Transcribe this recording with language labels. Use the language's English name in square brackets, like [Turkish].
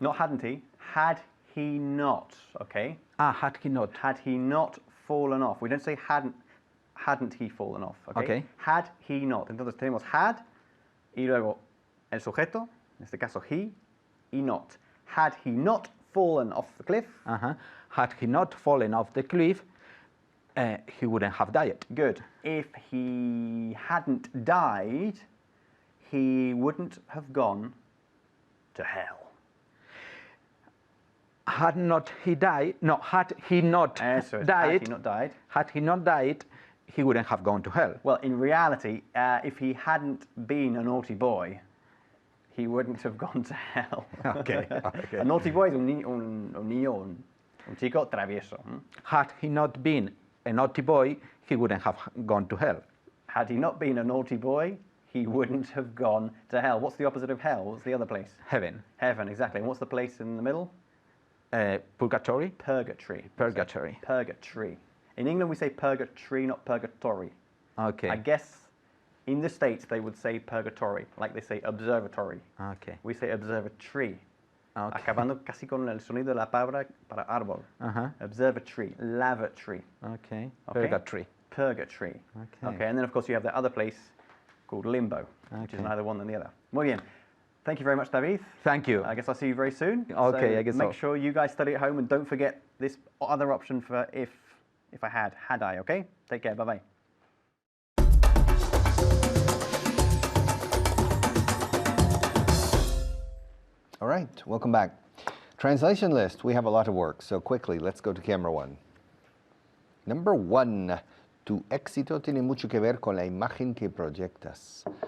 [English] Not hadn't he, had he not, okay? Had he not? Had he not fallen off. We don't say hadn't he fallen off. Okay. Okay. Had he not. [Spanish] Entonces tenemos had y luego el sujeto, en este caso he, y not. [English] Had he not fallen off the cliff, Uh-huh. Had he not fallen off the cliff, he wouldn't have died. good. If he hadn't died, he wouldn't have gone to hell. Had not he died, no, had he not [Spanish] Eso es, [English] died, had he not died. had he not died, he wouldn't have gone to hell. Well, in reality, if he hadn't been a naughty boy, he wouldn't have gone to hell. Okay, okay. [Spanish] A naughty boy es un niño, un chico travieso. [English] Had he not been a naughty boy, he wouldn't have gone to hell. Had he not been a naughty boy, he wouldn't have gone to hell. What's the opposite of hell? What's the other place? Heaven, Heaven, exactly. And what's the place in the middle? purgatory, Purgatory. purgatory. Purgatory. In England, we say purgatory, not purgatory. Okay, I guess in the States, they would say purgatory, like they say observatory. okay, We say observatory. okay. [Spanish] Acabando casi con el sonido de la palabra para árbol. [English] Uh-huh. Observatory, lavatory, Okay, Okay. purgatory. purgatory. Okay. And then of course you have the other place called limbo, which is Okay. neither one than the other. [Spanish] Muy bien. [English] Thank you very much, David. Thank you. I guess I'll see you very soon. Okay, So I guess make so. sure you guys study at home and don't forget this other option for if I had I, okay? Take care, bye-bye. All right, welcome back. Translation list, we have a lot of work, so quickly, let's go to camera one. Number one, [Spanish] tu éxito tiene mucho que ver con la imagen que proyectas.